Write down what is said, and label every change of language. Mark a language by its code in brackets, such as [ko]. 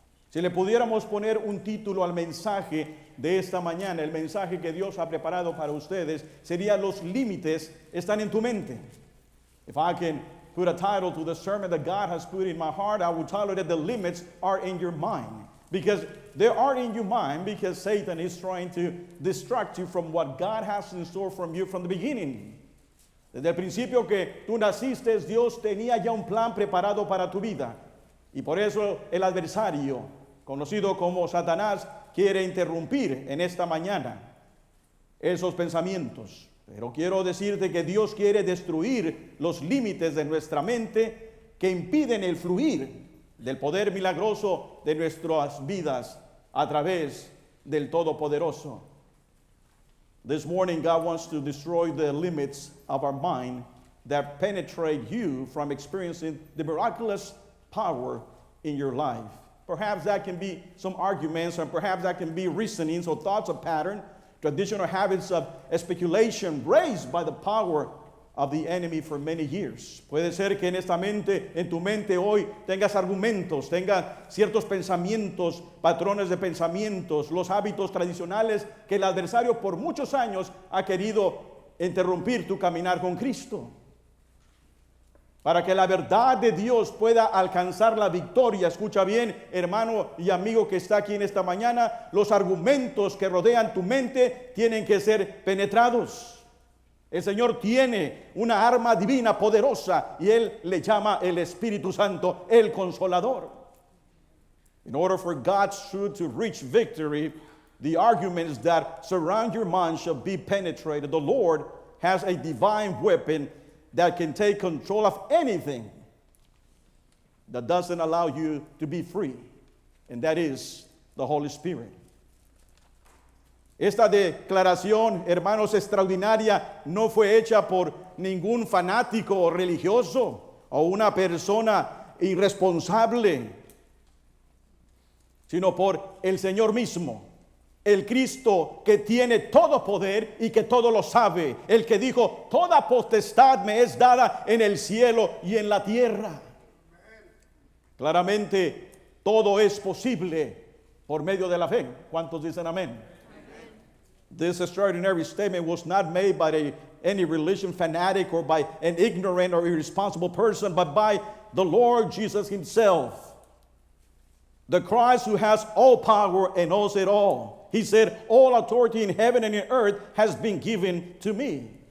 [es] Si le pudiéramos poner un título al mensaje de esta mañana, el mensaje que Dios ha preparado para ustedes, sería Los límites están en tu mente. [en] If I can put a title to the sermon that God has put in my heart, I would title it, The Limits Are in Your Mind. Because they are in your mind, because Satan is trying to distract you from what God has in store from you from the beginning. [es] Desde el principio que tú naciste, Dios tenía ya un plan preparado para tu vida. Y por eso el adversario, conocido como Satanás, quiere interrumpir en esta mañana esos pensamientos. Pero quiero decirte que Dios quiere destruir los límites de nuestra mente que impiden el fluir del poder milagroso de nuestras vidas a través del Todopoderoso. [en] This morning, God wants to destroy the limits of our mind that penetrate you from experiencing the miraculous power in your life. Perhaps that can be some arguments, or perhaps that can be reasonings or thoughts of pattern, traditional habits of speculation raised by the power of the enemy for many years. [es] Puede ser que en tu mente hoy tengas argumentos, tengas ciertos pensamientos, patrones de pensamientos, los hábitos tradicionales que el adversario por muchos años ha querido interrumpir tu caminar con Cristo. Para que la verdad de Dios pueda alcanzar la victoria. Escucha bien, hermano y amigo que está aquí en esta mañana, los argumentos que rodean tu mente tienen que ser penetrados. El Señor tiene una arma divina poderosa y Él le llama el Espíritu Santo, el Consolador. [en] In order for God's truth to reach victory, the arguments that surround your mind shall be penetrated. The Lord has a divine weapon that can take control of anything that doesn't allow you to be free, and that is the Holy Spirit. [es] Esta declaración, hermanos, extraordinaria, no fue hecha por ningún fanático religioso o una persona irresponsable, sino por el Señor mismo. El Cristo que tiene todo poder y que todo lo sabe. El que dijo, toda potestad me es dada en el cielo y en la tierra. Claramente, todo es posible por medio de la fe. ¿Cuántos dicen amén? [en] This extraordinary statement was not made by any religion fanatic or by an ignorant or irresponsible person, but by the Lord Jesus himself. The Christ who has all power and knows it all. He said, all authority in heaven and in earth has been given to me.